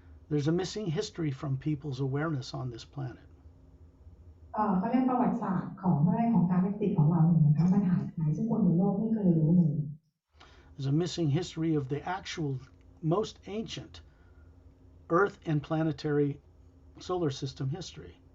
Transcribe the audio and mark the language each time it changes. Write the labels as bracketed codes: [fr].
[en] There's a missing history from people's awareness on this planet. [th] เขาเรียกประวัติศาสตร์ของกาแล็กติกของเราเนี่ยนะคะมันหายซึ่งคนในโลกไม่เคยรู้เลย [en] There's a missing history of the actual most ancient Earth and planetary solar system history.